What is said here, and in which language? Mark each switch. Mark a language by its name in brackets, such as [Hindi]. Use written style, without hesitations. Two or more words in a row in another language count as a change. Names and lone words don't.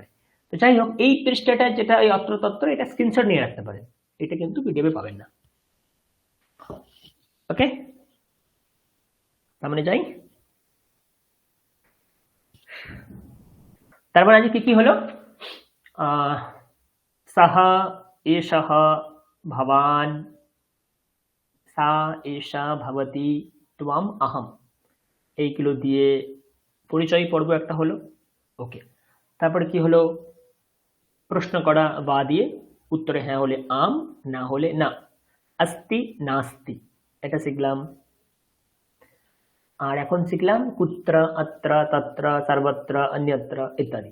[Bangla] তো যাই হোক, এই পৃষ্ঠাটা যেটা এই অত্র এটা স্ক্রিনশট নিয়ে রাখতে পারেন, এটা কিন্তু পিডিএফে পাবেন না। ওকে, তার মানে যাই। তারপর আজ কি কি হলো? [Sanskrit] সাহা, এষাহ, ভবান, সা, এষা, ভবতি, ত্বম, আহম, [Bangla] এইগুলো দিয়ে পরিচয় পর্ব একটা হলো। ওকে, তারপরে কি হলো? প্রশ্ন করা বা দিয়ে, উত্তরে হ্যাঁ হলে আম, না হলে না। [Sanskrit] আস্তি, নাস্তি, [Bangla] এটা শিখলাম। আর এখন শিখলাম [Sanskrit] কুত্র, অত্র, তত্র, সর্বত্র, অন্যত্র [Bangla] ইত্যাদি।